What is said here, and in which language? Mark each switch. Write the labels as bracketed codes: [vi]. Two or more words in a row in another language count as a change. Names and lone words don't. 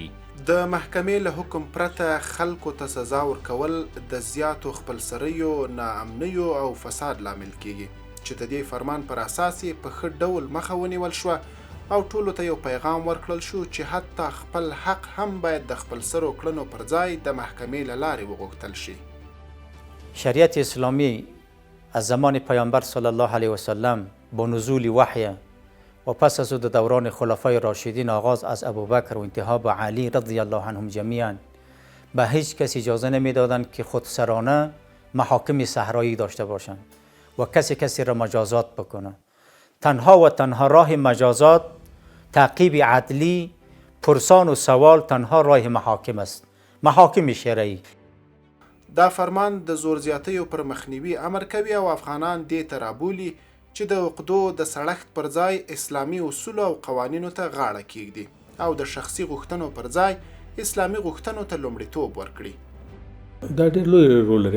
[ps] د محکمې له حکم پرته خلکو ته سزا ورکول د زیاتو خپلسریو، ناامنیو او فساد لامل کیږي چې د دې فرمان پر اساس یې په ښه ډول مخه ونیول شوه او ټولو ته یو پیغام ورکړل شو چې حتی خپل حق هم باید د خپلسرو کړنو پر ځای د محکمې له لارې وغوښتل شي. [fa] شریعت اسلامی از زمان پیامبر [ar] صلی الله علیه وسلم [fa] با نزول وحی و پس از او در دوران خلفای راشدین آغاز از ابوبکر و انتها به علی [ar] رضی الله عنهم جمیعا [fa] به هیچ کسی اجازه نمیدادند که خودسرانه محاکم صحرایی داشته باشند و کسی را مجازات بکنه. تنها و تنها راه مجازات تعقیب عدلی، پرسان و سوال تنها راه محاکم است، محاکم شرعی. [ps] دا فرمان د زور زیاتیو پر مخنیوي امر کوي او افغانان دې ته رابولي چې د عقدو د سړښت پر ځای اسلامي اصولو او قوانینو ته غاړه کیږدي او د شخصي غوښتنو پر ځای اسلامي غوښتنو ته لومړیتوب ورکړي. دا ډېر لوی رول لري.